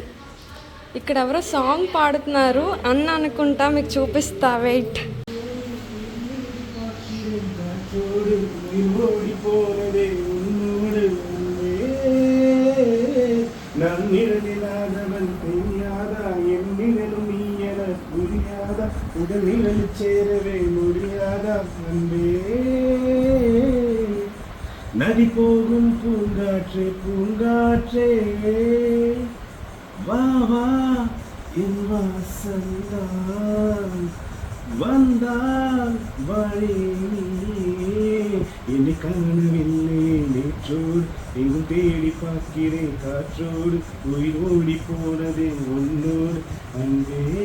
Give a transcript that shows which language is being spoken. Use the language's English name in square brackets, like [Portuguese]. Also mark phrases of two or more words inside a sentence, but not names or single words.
[Telugu] ఇక్కడ ఎవరో సాంగ్ పాడుతున్నారు అన్న అనుకుంటా, మీకు చూపిస్తా, వెయిట్. నన్ను [Tamil] உடலில் சேரவே முடியாத அன்பே நதி போகும் பூங்காற்றே பூங்காற்றே வா வா என் வாசந்தான் வந்தால் வழி என்னை காணவில்லை நேற்றோடு எங்கும் தேடி பார்க்கிறேன் காற்றோடு உயிர் ஓடி போனதே உன்னோடு அன்பே